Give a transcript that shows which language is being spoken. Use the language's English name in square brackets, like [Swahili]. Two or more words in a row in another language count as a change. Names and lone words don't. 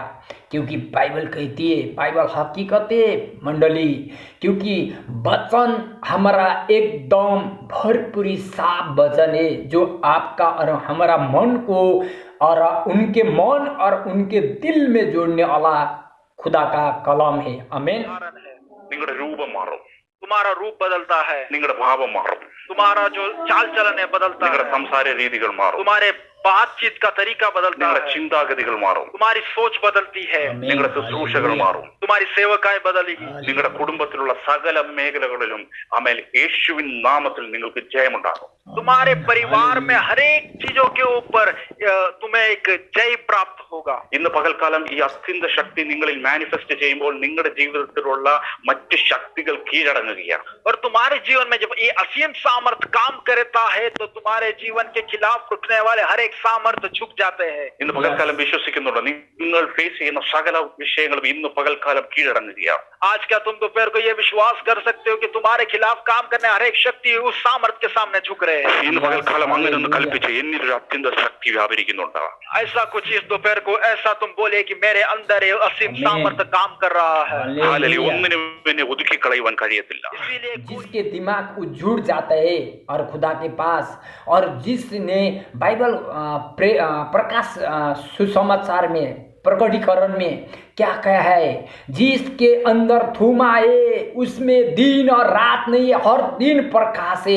[Hindi] क्योंकि बाइबल कहती है, बाइबल हकीकत है मंडली, क्योंकि वचन हमारा एकदम भरपूरी साफ वचन है, जो आपका और हमारा मन को और उनके मन और उनके दिल में जोड़ने वाला खुदा का कलाम है. आमीन. [Malayalam] നിങ്ങളുടെ രൂപം മാറും. [Hindi] तुम्हारा रूप बदलता है. [Malayalam] നിങ്ങളുടെ ഭാവം മാറും. [Hindi] तुम्हारा जो चाल चलन है बदलता है. [Malayalam] നിങ്ങളുടെ സംസാര രീതികൾ മാറും. [Hindi] तुम्हारे बातचीत का तरीका बदलता है. [Malayalam] നിങ്ങളുടെ ചിന്താഗതികൾ മാറും. [Hindi] तुम्हारी सोच बदलती है. [Malayalam] നിങ്ങളുടെ ശുശ്രൂഷകൾ മാറും. [Hindi] तुम्हारी सेवकाई बदलेगी. [Malayalam] നിങ്ങളുടെ കുടുംബത്തിലുള്ള സകല മേഖലകളിലും ആമേൻ യേശുവിൻ നാമത്തിൽ നിങ്ങൾക്ക് ജയമുണ്ടാകും. [Hindi] तुम्हारे परिवार में हर एक चीजों के ऊपर तुम्हें एक जय प्राप्त होगा. [Malayalam] ഇന്ന് പകൽക്കാലം ഈ അത്യന്ത ശക്തി നിങ്ങളിൽ മാനിഫെസ്റ്റ് ചെയ്യുമ്പോൾ നിങ്ങളുടെ ജീവിതത്തിലുള്ള മറ്റ് ശക്തികൾ കീഴടങ്ങുകയാണ്. [Hindi] और तुम्हारे जीवन में जब ये असीम सामर्थ्य काम करता है तो तुम्हारे जीवन के खिलाफ उठने वाले हर एक एक सामर्थ्य झुक जाते हैं. [Malayalam] ഇന്ന് പകൽക്കാലം വിശ്വസിക്കുന്നുണ്ടോ നിങ്ങൾ ഫേസ് ചെയ്യുന്ന സകല വിഷയങ്ങളും ഇന്ന് പകൽക്കാലം കീഴടങ്ങുകയാണ്. [Hindi] आज क्या तुम दोपहर को ये विश्वास कर सकते हो कि तुम्हारे खिलाफ काम करने हर एक शक्ति उस सामर्थ्य के सामने झुक रहे हैं. [Malayalam] ഇന്ന് പകൽക്കാലം അങ്ങനെ ഒന്ന് കൽപ്പിച്ച് എന്നിലൊരു അത്യന്ത ശക്തി വ്യാപരിക്കുന്നുണ്ട്. [Hindi] ऐसा कुछ इस दोपहर को ऐसा तुम बोले कि मेरे अंदर ये असीम सामर्थ्य काम कर रहा है. हालेलुया. [Malayalam] ഒന്നിനും എന്നെ ഒതുക്കി കളയുവാൻ കഴിയത്തില്ല. [Hindi] जिसके दिमाग को जुड़ जाता है और खुदा के पास, और जिसने बाइबल प्रकाश सुसमाचार में प्रकटीकरण में क्या कहा है, जिसके अंदर थूमा है उसमें दिन और रात नहीं है, हर दिन प्रकाश है.